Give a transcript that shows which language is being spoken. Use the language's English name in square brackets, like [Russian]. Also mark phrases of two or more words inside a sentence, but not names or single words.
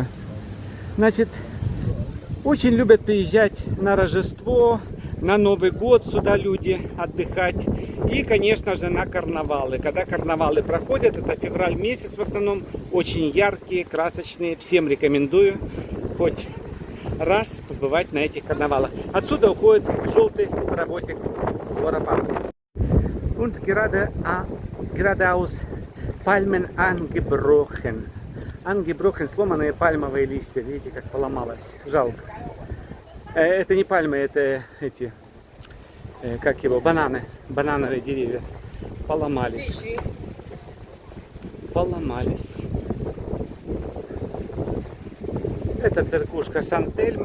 [Russian] Значит, очень любят приезжать на Рождество, на Новый год сюда люди отдыхать. И, конечно же, на карнавалы. Когда карнавалы проходят, это февраль месяц в основном, очень яркие, красочные. Всем рекомендую хоть раз побывать на этих карнавалах. Отсюда уходит желтый паровозик Лора-Парк. [German] Und geradeaus Palmen angebrochen. Angebrochen, [Russian] сломанные пальмовые листья. Видите, как поломалось. Жалко. Это не пальмы, это эти, как его, бананы. Банановые деревья. Поломались. Поломались. Это церквушка Сан-Тельмо.